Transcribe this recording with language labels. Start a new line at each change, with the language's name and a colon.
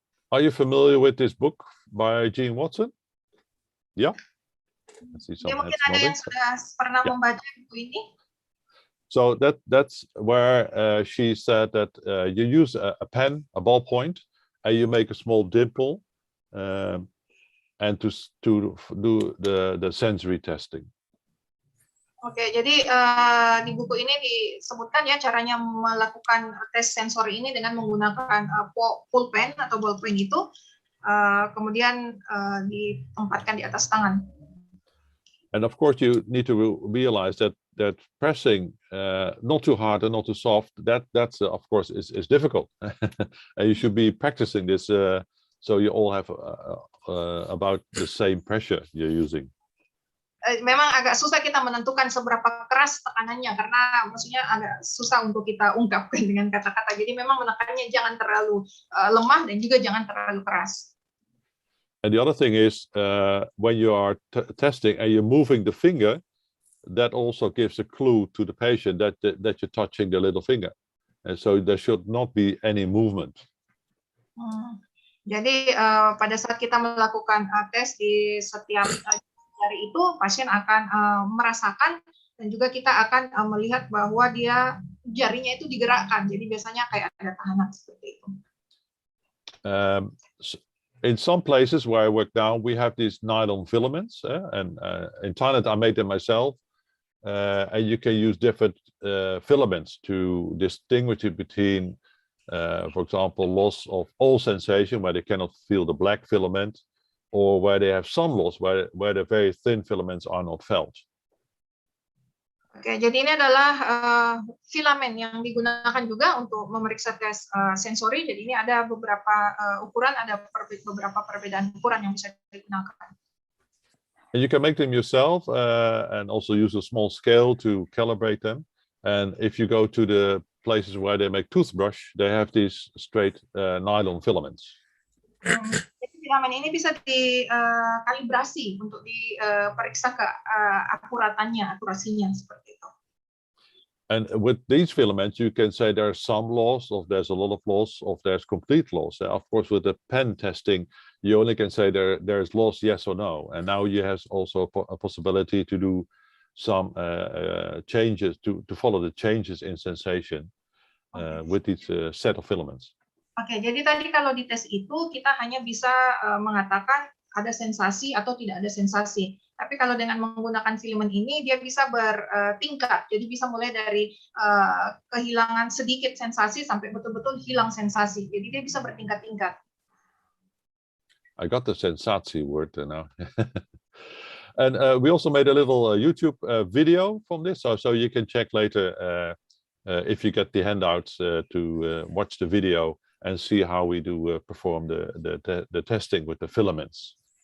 English: Are you familiar with this book by Gene Watson? Yeah.
Indonesian: Mungkin ada yang sudah pernah membaca buku ini.
English: So that's where she said that you use a pen, a ballpoint, and you make a small dimple, and to do the sensory testing.
Indonesian: Oke, jadi di buku ini disebutkan ya caranya melakukan tes sensori ini dengan menggunakan pulpen atau ballpoint itu, kemudian ditempatkan di atas tangan.
English: And of course, you need to realize that pressing not too hard and not too soft, that's of course is difficult, and you should be practicing this so you all have about the same pressure you're using.
Indonesian: Memang agak susah kita menentukan seberapa keras tekanannya karena maksudnya agak susah untuk kita ungkapkan dengan kata-kata. Jadi memang menekannya jangan terlalu lemah dan juga jangan terlalu keras.
English: And the other thing is when you are testing and you're moving the finger, that also gives a clue to the patient that you're touching the little finger, and so there should not be any movement.
Indonesian: Jadi pada saat kita melakukan tes di setiap jari itu, pasien akan merasakan dan juga kita akan melihat bahwa jarinya itu digerakkan. Jadi biasanya kayak ada tahanan seperti itu.
English: In some places where I work now, we have these nylon filaments, and in Thailand I made them myself, and you can use different filaments to distinguish between For example, loss of all sensation where they cannot feel the black filament, or where they have some loss where the very thin filaments are not felt.
Indonesian: Oke, jadi ini adalah filamen yang digunakan juga untuk memeriksa tes sensori. Jadi ini ada beberapa ukuran, ada beberapa perbedaan ukuran yang bisa digunakan.
English: And you can make them yourself and also use a small scale to calibrate them. And if you go to the places where they make toothbrush, they have these straight nylon filaments.
Indonesian: Jadi filamen ini bisa dikalibrasi untuk diperiksa akurasinya seperti itu.
English: And with these filaments, you can say there's some loss, or there's a lot of loss, or there's complete loss. Of course, with the pen testing, you only can say there's loss, yes or no. And now you have also a possibility to do some changes, to follow the changes in sensation with each set of filaments.
Indonesian: Oke, jadi tadi kalau di tes itu kita hanya bisa mengatakan ada sensasi atau tidak ada sensasi. Tapi kalau dengan menggunakan filamen ini, dia bisa bertingkat. Jadi bisa mulai dari kehilangan sedikit sensasi sampai betul-betul hilang sensasi. Jadi dia bisa bertingkat-tingkat.
English: I got the sensasi word now. And we also made a little YouTube video from this, so you can check later if you get the handouts to watch the video and see how we do perform the testing with the filaments.